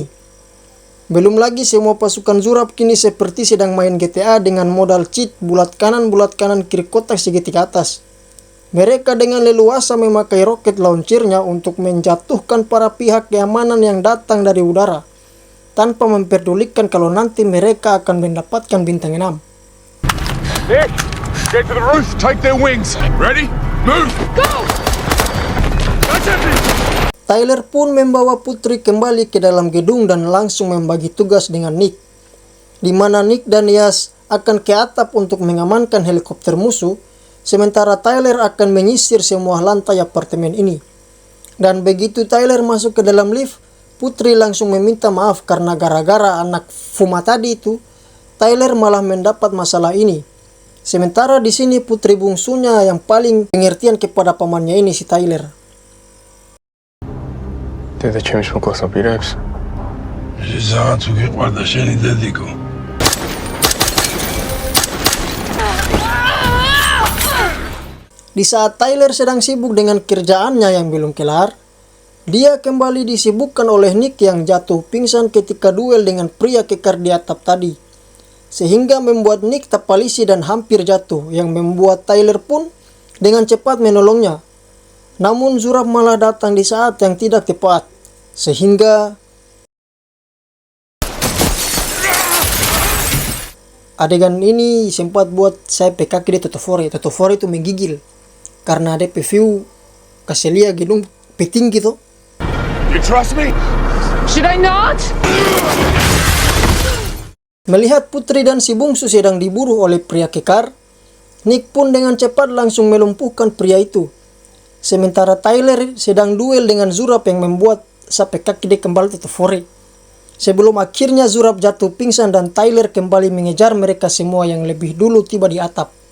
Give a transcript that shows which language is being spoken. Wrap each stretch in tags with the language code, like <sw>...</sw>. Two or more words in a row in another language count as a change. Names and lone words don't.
<id>Belum lagi semua pasukan Zurab kini seperti sedang main GTA dengan modal cheat bulat kanan kiri kotak segitiga atas. Mereka dengan leluasa memakai roket launchernya untuk menjatuhkan para pihak keamanan yang datang dari udara, tanpa memperdulikan kalau nanti mereka akan mendapatkan bintang 6.</id> <en>Nick, get to the roof, take their wings. Ready? Move! Go! That's empty!</en> <id>Tyler pun membawa Putri kembali ke dalam gedung dan langsung membagi tugas dengan Nick, di mana Nick dan Yas akan ke atap untuk mengamankan helikopter musuh, sementara Tyler akan menyisir semua lantai apartemen ini. Dan begitu Tyler masuk ke dalam lift, Putri langsung meminta maaf karena gara-gara anak Fuma tadi itu, Tyler malah mendapat masalah ini. Sementara di sini Putri bungsunya yang paling pengertian kepada pamannya ini si Tyler. Deve čemš mu kosa pireks. Esatto, che guarda sceni dedico. Di saat Tyler sedang sibuk dengan kerjaannya yang belum kelar, dia kembali disibukkan oleh Nick yang jatuh pingsan ketika duel dengan pria kekar di atap tadi. Sehingga membuat Nick terpalisi dan hampir jatuh, yang membuat Tyler pun dengan cepat menolongnya. Namun Zurab malah datang di saat yang tidak tepat, sehingga Adegan ini sempat buat saya pe kaki di Totofore. Totofore itu menggigil karena ada view kasih lihat gedung petinggi tuh.</id> <en>You trust me? Should I not?</en> <id>Melihat putri dan si bungsu sedang diburu oleh pria kekar, Nick pun dengan cepat langsung melumpuhkan pria itu. Sementara Tyler sedang duel dengan Zurab yang membuat sampai kaki dia kembali Totofore. Sebelum akhirnya Zurab jatuh pingsan dan Tyler kembali mengejar mereka semua yang lebih dulu tiba di atap.</id>